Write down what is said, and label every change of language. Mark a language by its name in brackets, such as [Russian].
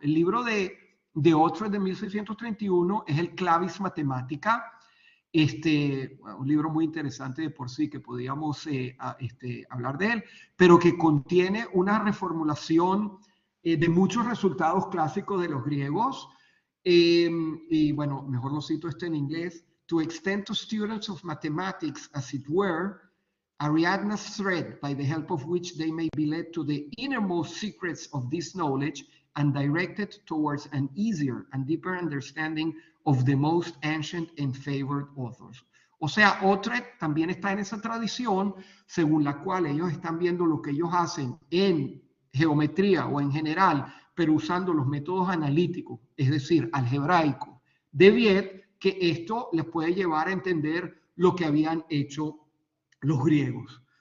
[Spanish] El libro de Oughtred de 1631 es el Clavis Mathematica, un libro muy interesante de por sí que podíamos hablar de él, pero que contiene una reformulación de muchos resultados clásicos de los griegos. Y bueno, mejor lo cito en inglés. [English] To extend to students of mathematics, as it were, Ariadne's thread, by the help of which they may be led to the innermost secrets of this knowledge and directed towards an easier and deeper understanding of the most ancient and favored authors. [Spanish] O sea, Oughtred también está en esa tradición según la cual ellos están viendo lo que ellos hacen en geometría o en general, pero usando los métodos analíticos, es decir, algebraico, de Viet, que esto les puede llevar a entender lo que habían hecho los griegos.